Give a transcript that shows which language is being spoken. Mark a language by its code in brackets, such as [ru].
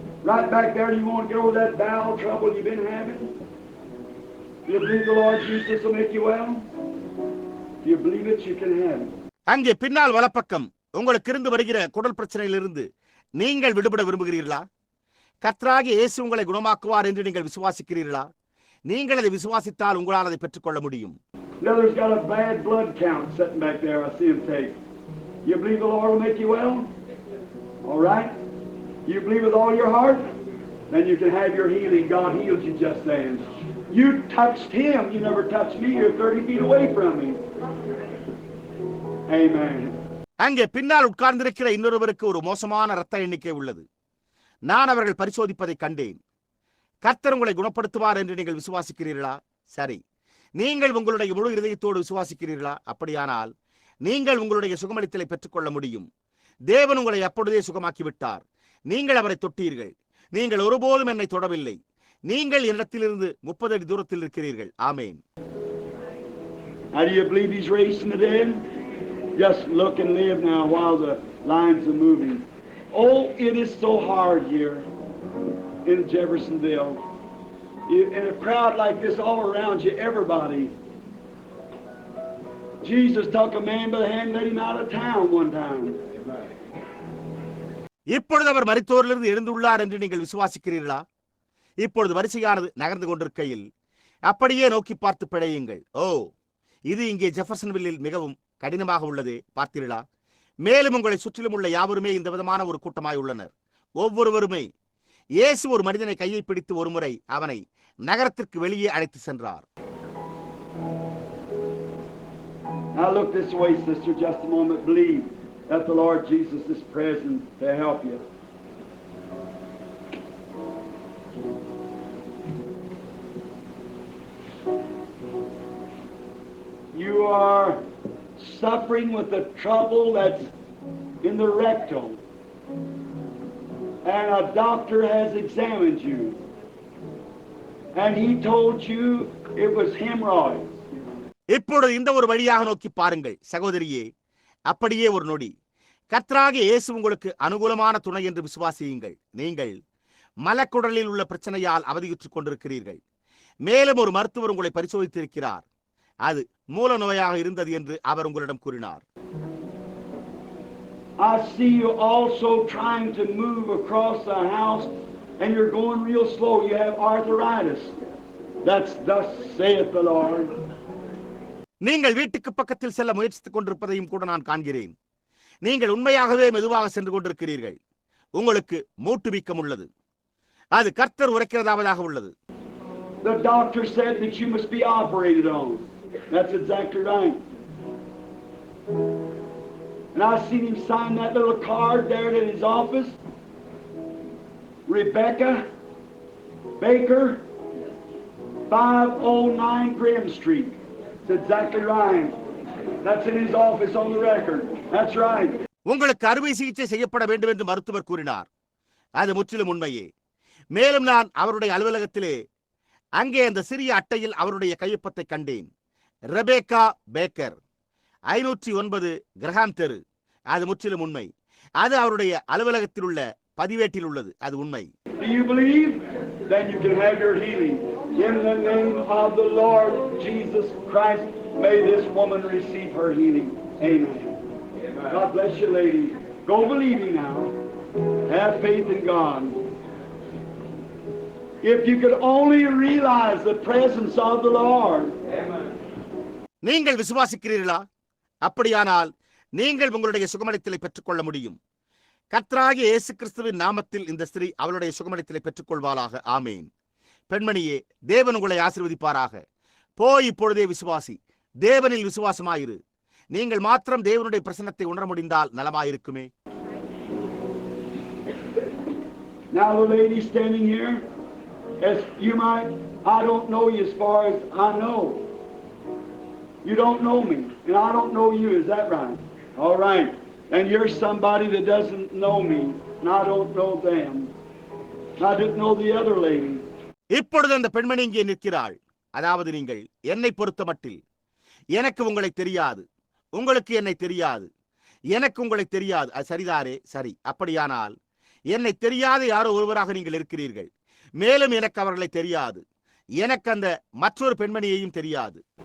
[en] Right back there, you want to get over that bowel trouble you've been having? Do you believe the Lord Jesus will make you well? If you believe it, you can have it. [ta] அங்கே பின்னால் வலப்பக்கம் உங்களுக்கு இருந்து வருகிற குடல் பிரச்சனையிலிருந்து நீங்கள் விடுபட விரும்புகிறீர்களா? கர்த்தராகிய இயேசு உங்களை குணமாக்குவார் என்று நீங்கள் விசுவாசிக்கிறீர்களா? நீங்கள் அதை விசுவாசித்தால் உங்களால் அதை பெற்றுக்கொள்ள முடியும். [en] Another's got a bad blood count sitting back there. I see him take. You believe the Lord will make you well? All right. You believe with all your heart? Then you can have your healing. God healed you just then. You touched Him. You never touched me. You're 30 feet away from me. Amen. [ta] அங்கே பின்னால் உட்கார்ந்திருக்கிற இன்னொருவருக்கு ஒரு மோசமான இரத்த எண்ணிக்கை உள்ளது. நான் அவர்கள் பரிசோதிப்பதை கண்டேன். கர்த்தர் உங்களை குணப்படுத்துவார் என்று நீங்கள் விசுவாசிக்கிறீர்களா? சரி, நீங்கள் உங்களுடைய முழு இதயத்தோடு விசுவாசிக்கிறீர்களா? அப்படியானால் நீங்கள் உங்களுடைய சுகமளித்தலை பெற்றுக்கொள்ள முடியும். தேவன் உங்களை அப்பொழுதே சுகமாக்கிவிட்டார். நீங்கள் அவரை தொட்டீர்கள். நீங்கள் ஒருபோதும் என்னை தொடவில்லை. நீங்கள் என்னிடத்திலிருந்து 30 அடி தூரத்தில் இருக்கிறீர்கள். ஆமேன். [en] How do you believe he's raised from the dead? Just look and live now while the lines are moving. Oh, it is so hard here in Jeffersonville. In a crowd like this all around you, everybody. Jesus took a man by the hand and led him out of town one time. [ta] இப்பொழுது அவர் மரித்தோரிலிருந்து எழுந்துள்ளார் என்று நீங்கள் விசுவாசிக்கிறீர்களா? இப்பொழுது வரிசையானது நகர்ந்து கொண்டிருக்கையில் அப்படியே நோக்கி பார்த்து பிழையுங்கள். ஓ, இது இங்கே ஜெஃபர்சன்வில்லில் மிகவும் கடினமாக உள்ளது, பார்த்தீர்களா? மேலும் உங்களை சுற்றிலும் உள்ள யாவருமே இந்த விதமான ஒரு கூட்டமாய் உள்ளனர். ஒவ்வொருவருமே. இயேசு ஒரு மனிதனை கையை பிடித்து ஒருமுறை அவனை நகரத்திற்கு வெளியே அழைத்து சென்றார். [en] Now look this way, sister, just a moment. Believe that the Lord Jesus is present to help you. You are suffering with the trouble that's in the rectum, and a doctor has examined you, and he told you it was hemorrhoids. [ta] இப்பொழுது இந்த ஒரு வழியாக நோக்கி பாருங்கள் சகோதரியே. அப்படியே ஒரு நொடி. கர்த்தராகிய இயேசு உங்களுக்கு அனுகூலமான துணை என்று விசுவாசியுங்கள். நீங்கள் மலக்குடலில் உள்ள பிரச்சனையால் அவதியுற்றுக் கொண்டிருக்கிறீர்கள். மேலும் ஒரு மருத்துவர் உங்களை பரிசோதித்திருக்கிறார். அது மூல நோயாக இருந்தது என்று அவர் உங்களிடம் கூறினார். [en] I see you also trying to move across the house and you're going real slow. You have arthritis. That's thus saith the Lord. [ta] நீங்கள் வீட்டுக்கு பக்கத்தில் செல்ல முயற்சித்துக் கொண்டிருப்பதையும் கூட நான் காண்கிறேன். நீங்கள் உண்மையாகவே மெதுவாக சென்று கொண்டிருக்கிறீர்கள். உங்களுக்கு மூட்டு வீக்கம் உள்ளது. அது கர்த்தர் உரைக்கிறதாவது உள்ளது. [en] The doctor said that you must be operated on. That's exactly right. And I seen him sign that little card there in his office. Rebecca Baker, 509 Grim Street. That's exactly right. That's in his office on the record. That's right. [ta] உங்களுக்கு அறுவை சிகிச்சை செய்யப்பட வேண்டும் என்று மருத்துவர் கூறினார். அது முற்றிலும் உண்மையே. மேலும் நான் அவருடைய அலுவலகத்திலே அங்கே அந்த சிறிய அட்டையில் அவருடைய கையொப்பத்தை கண்டேன். ரெபேக்கா பேக்கர், 509 கிரஹாம் தெரு. அது முற்றிலும் உண்மை. அது அவருடைய அலுவலகத்தில் உள்ள பதிவேட்டில் உள்ளது. அது உண்மை. [en] Do you believe? Then you can have your healing. In the name of the Lord Jesus Christ, may this woman receive her healing. Amen. God bless you, lady. Go believing now. Have faith in God. If you could only realize the presence of the Lord. [ta] நீங்கள் விசுவாசிக்கிறீர்களா? அப்படியானால் நீங்கள் உங்களுடைய சுகமளித்தலை பெற்றுக்கொள்ள முடியும். கர்த்தராகிய இயேசு கிறிஸ்துவின் நாமத்தில் இந்த ஸ்திரீ அவளுடைய சுகமளித்தலை பெற்றுக்கொள்வாளாக. ஆமேன். பெண்மணியே, தேவன் உங்களை ஆசீர்வதிப்பாராக. போய் இப்பொழுதே விசுவாசி. தேவனில் விசுவாசமாயிரு. நீங்கள் மாத்திரம் தேவனுடைய பிரசன்னத்தை உணர முடிந்தால் நலமாயிருக்குமே. [en] Now the lady standing here, as you might, I don't know you as far as I know. You don't know me, and I don't know you. Is that right? All right. And you're somebody that doesn't know me, and I don't know them. I didn't know the other lady. [ta] இப்பொழுது அந்த பெண்மணி இங்கே நிற்கிறாள். அதாவது நீங்கள் என்னை பொறுத்த மட்டில் எனக்கு உங்களை தெரியாது, உங்களுக்கு என்னை தெரியாது, எனக்கு உங்களை தெரியாது. அது சரிதாரே? சரி. அப்படியானால் என்னை தெரியாத யாரோ ஒருவராக நீங்கள் இருக்கிறீர்கள். மேலும் எனக்கு அவர்களை தெரியாது. எனக்கு அந்த மற்றொரு பெண்மணியையும் தெரியாது.